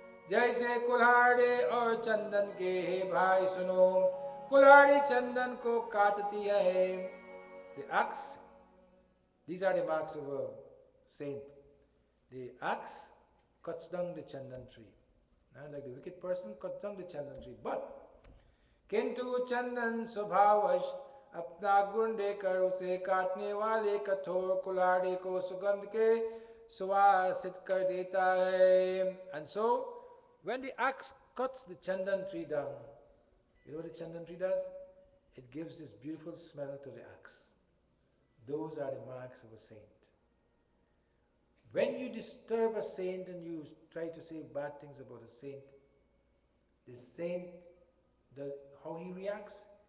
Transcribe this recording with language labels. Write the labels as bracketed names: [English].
[Hindi] जैसे कुल्हाड़ी और चंदन के हे भाई सुनो, कुल्हाड़ी चंदन को काटती है. [English] The axe, these are the marks of a saint. The axe cuts down the chandan tree. Like the wicked person cuts down the chandan tree. [Hindi] But किंतु चंदन स्वभावश अपना गुण देकर उसे काटने वाले कठोर कुल्हाड़ी को सुगंध के सुवासित कर देता है. [English] And so, when the axe cuts the chandan tree down, you know what the chandan tree does? It gives this beautiful smell to the axe. Those are the marks of a saint. When you disturb a saint and you try to say bad things about a saint, the saint does, how he reacts?